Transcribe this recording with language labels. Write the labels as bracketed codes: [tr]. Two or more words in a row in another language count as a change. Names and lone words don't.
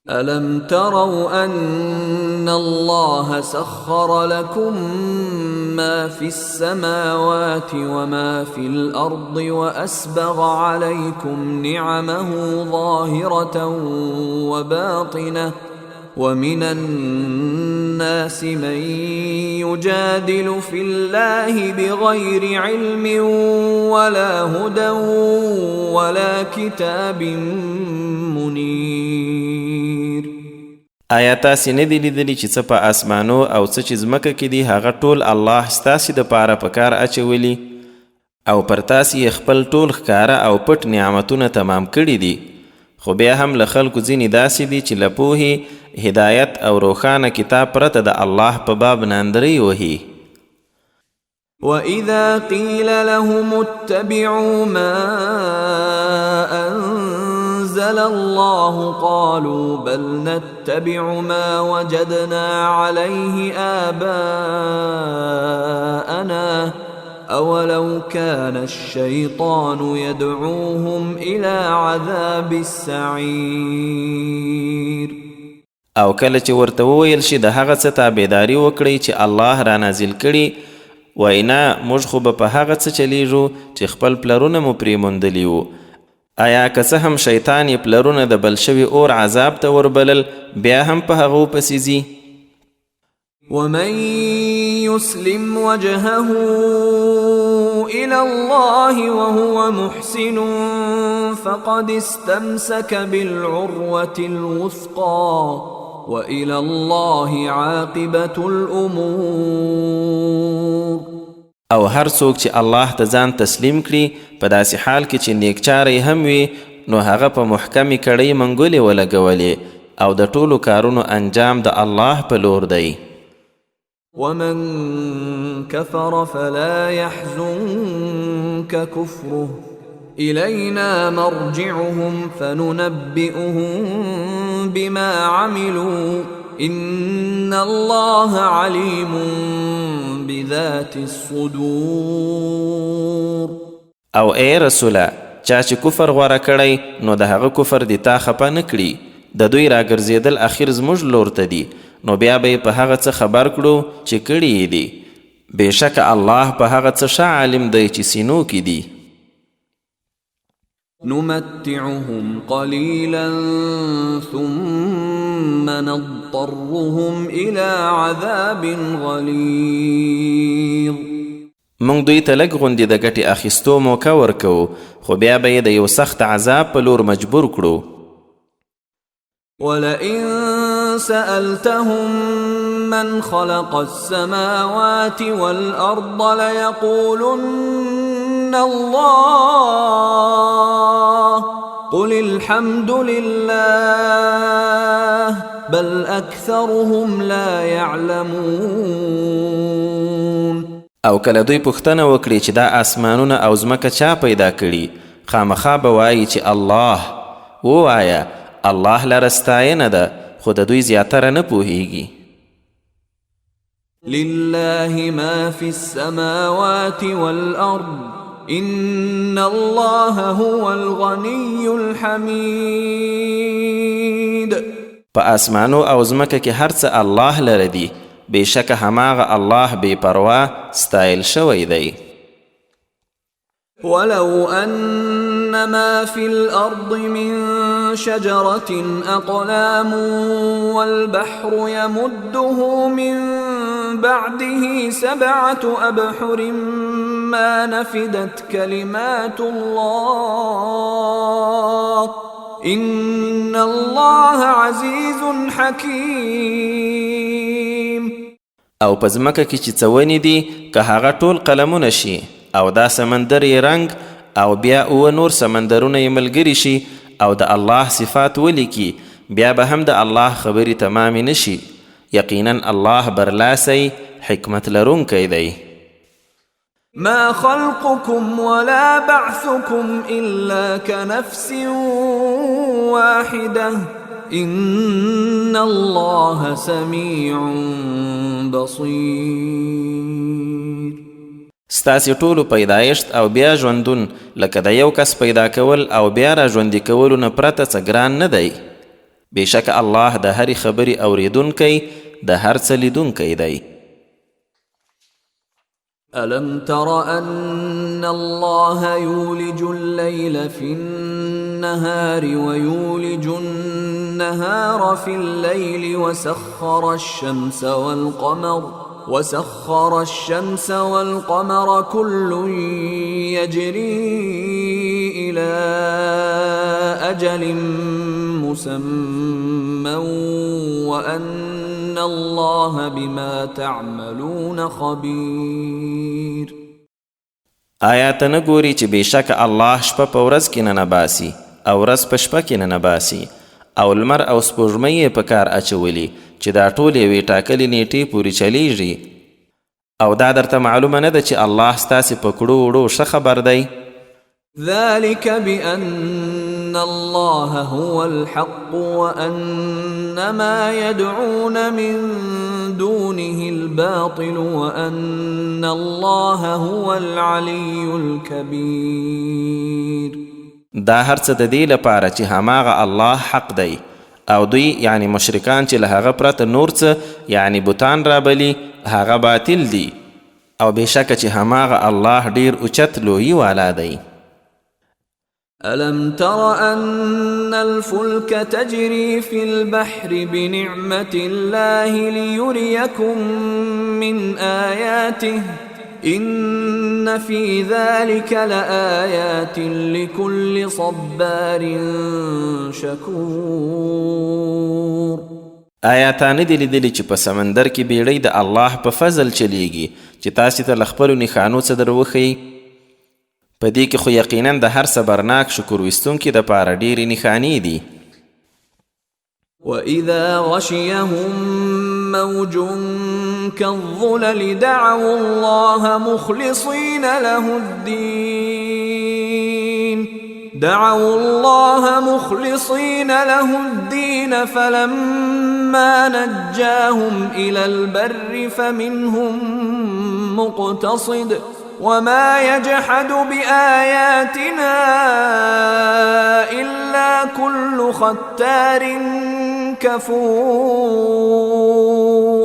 [ar] ألم تروا أن الله سخر لكم ما في السماوات وما في الأرض وأسبغ عليكم نعمه ظاهرة وباطنة ومن الناس من يجادل في الله بغير علم ولا هدى ولا كتاب منير. [ps] آیا تاسې نه دي لیدلي چې څه په اسمانو او څه چې ځمکه کې دي هغه ټول الله ستاسې دپاره په کار اچولي او پر تاسې یې خپل ټول ښکاره او پټ نعمتونه تمام کړي دي، خو بیا هم له خلکو ځینې داسې دي چې له پوهې، هدایت او روښانه کتاب پرته د الله په باب ناندرۍ وهي. [ar] وَإِذَا قِيلَ لَهُمُ اتَّبِعُوا مَا أَنزَلَ اللَّهُ قَالُوا بَلْ نَتَّبِعُ مَا وَجَدْنَا عَلَيْهِ آبَاءَنَا أَوَلَوْ كَانَ الشَّيْطَانُ يَدْعُوهُمْ إِلَى عَذَابِ السَّعِيرِ. [ps] او کله چې ورته وویل شي د هغه څه تابعداري وکړئ چې الله را نازل کړي، وینا موږ خو به په هغه څه چلیږو چې خپل پلرونه مو پرې موندلي وو. آیا که څه هم شیطان یې پلرونه د بل شوي اور عذاب ته وربلل، بیا هم په هغو پسې ځي. [ar] ومن يسلم وجهه إلى الله وهو محسن فقد استمسك بالعروة الوثقى وإلى الله عاقبة الأمور. [ps] او هر څوک چې الله ته ځان تسلیم کړي په داسې حال کې چې نیکچاری هم وي، نو هغه په محکمې کړۍ منګولې ولګولې او د ټولو کارونو انجام د الله په لور دی. [ar] ومن كفر فلا يحزنك كفره إلينا مرجعهم فننبئهم بما عملوا إن الله عليم بذات الصدور. [ps] او ای رسوله، چا چې کفر غوره کړی نو د هغه کفر دی تا خپه نه کړي، د دوی راګرځېدل اخر زموږ لور ته دي، نو بیا به په هغه څه خبر کړو چې کړي یې دي. بېشکه الله په هغه څه ښه عالم دی چې سینو کې دي. [ar] نمتعهم قليلا ثم نضطرهم إلى عذاب غليظ. [ps] موږ دوی ته لږ غوندې د ګټې اخیستو موقع ورکوو، خو بیا به یې د یو سخت عذاب په لور مجبور کړو. [ar] ولئن سألتهم من خلق السماوات والأرض ليقولن الله قل الحمد لله بل أكثرهم لا يعلمون. [ps] او کله دوی پوښتنه وکړي چې دا آسمانونه او ځمکه چا پیدا کړي، خامخا به وایي چې الله. ووایه الله لره ستاینه ده، خو د دوی زیاتره نه پوهیږي. [ar] لله ما في السماوات والأرض إن الله هو الغني الحميد. [ps] په آسمانو او ځمکه کې هر څه الله لره دي، بېشکه هماغه الله بې پروا ستایل شوی دی. [ar] ولو أن ما في الأرض من شجرة أقلام والبحر يمده من بعده 7 أبحر ما نفدت كلمات الله إن الله عزيز حكيم. [ps] او په ځمکه کې چې څه ونې دي، که هغه ټول قلمونه شي او دا سمندر یې رنګ او بیا اوه نور سمندرونه یې ملګري شي او د الله صفات ولیکي، بیا به هم د الله خبرې تمامې نشي. یقینا الله برلاسی حکمت لرونکی دی. [ar] ما خلقكم ولا بعثكم إلا كنفس واحدة إن الله سميع بصير. [ps] ستاسې ټولو پیدایشت او بیا ژوندون لکه د یو کس پیدا کول او بیا را ژوندي کولو نه پرته څه ګران نه دی. بېشک الله د هرې خبرې اوریدونکی د هر څه لیدونکی دی. [ar] ألم تر أن الله يولج الليل في النهار ويولج النهار في الليل وسخر الشمس والقمر كل يجري إلى أجل مسمى وأن الله بما تعملون خبير. [ps] آیا ته نه ګورې چې بېشکه الله شپه په ورځ کې نه نباسي او ورځ په شپه کې نه نباسي او لمر او سپوږمۍ یې په کار اچولي چې دا ټول یوې ټاکلې نیټې پورې چلیږي، او دا درته معلومه نه ده چې الله ستاسې په کړو وړو ښه خبر دی؟ [ar] ذلك بأن الله هو الحق وأن ما يدعون من دونه الباطل وأن الله هو العلي الكبير. [ps] دا هر څه د دې لپاره چې هماغه الله حق دی او دوی یعنی مشرکان چې له هغه پرته نور څه یعنی بوتان رابلي هغه باطل دي، او بېشکه چې هماغه الله ډیر اوچت لویي والا دی. [ar] ألم تر أن الفلك تجري في البحر بنعمة الله ليريكم من آياته إن في ذلك لآيات لكل صبار شكور. [ps] آیا تا نه دي لیدلي چې په سمندر کې بیړۍ د الله په فضل چلیږي چې تاسې ته له خپلو نښانو څه در وښیي؟ په دې کې خو یقینا د هر صبرناک شکر ویستونکي دپاره ډېرې نښانې دي. [ar] وإذا غشيهم موج كالظلل دعوا الله مخلصين له الدين فلما نجاهم إلى البر فمنهم مقتصد وما يجحد بآياتنا إلا كل ختار كفور.